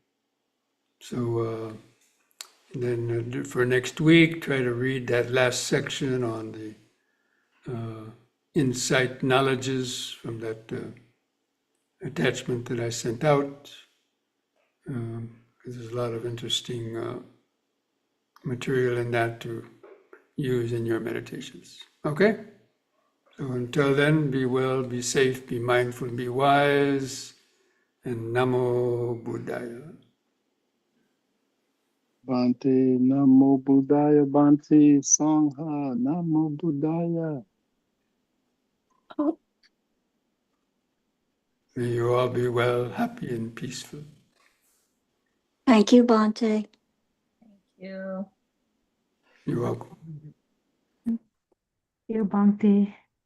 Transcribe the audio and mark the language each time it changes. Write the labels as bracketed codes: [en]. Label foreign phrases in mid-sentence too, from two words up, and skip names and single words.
[en] So then for next week, try to read that last section on the insight knowledges from that attachment that I sent out. Because there's a lot of interesting material in that to use in your meditations. Okay? So until then, be well, be safe, be mindful, be wise, and [pi] Namo Buddhaya. Bhante, Namo Buddhaya, Bhante, Sangha, Namo Buddhaya. [en] May you all be well, happy, and peaceful. Thank you, Bhante. Thank you. You're welcome. You, Bhante. Happy